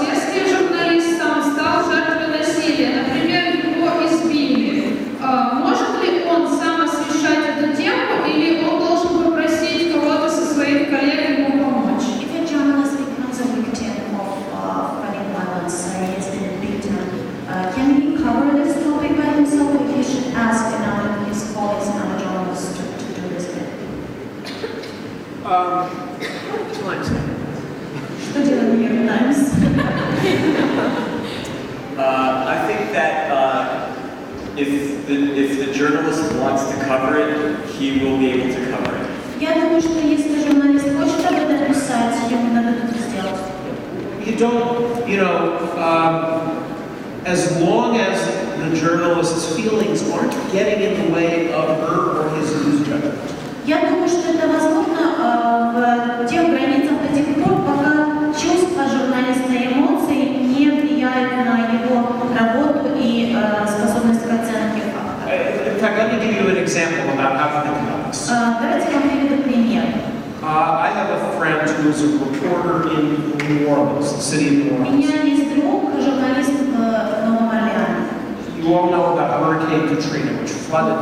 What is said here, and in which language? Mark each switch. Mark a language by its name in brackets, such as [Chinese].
[Russian] Если журналист сам стал жертвой насилия, например, его избили, может ли он сам освещать эту тему или он должен попросить кого-то со своих коллег ему помочь? [English] If a journalist becomes a victim of fighting violence against a victim, can he cover this topic by himself, or he should ask another of his colleagues, another journalist to do this bit? [Russian] Что делает Нью Йорк Таймс? [English] I think that if the journalist wants to cover it, he will be able to cover it. [Russian] Я думаю, что если журналист хочет об этом писать, ему надо это сделать. [English] You don't, as long as the journalist's feelings aren't getting in the way of her or his news judgment. [Russian] Я думаю, что это возможно в тех границах до тех пор, пока чувства журналиста и эмоции не влияют на его работу и способность к оценке фактов. [English] In fact, let me give you an example about how to think about this. [Russian] Давайте вам приведу пример. [English] I have a friend who is a reporter in New Orleans, the city of New [Russian] У [English] Orleans. [Russian] меня есть друг, журналист в Новом Орлеане. [English] You all know about Hurricane Katrina, which flooded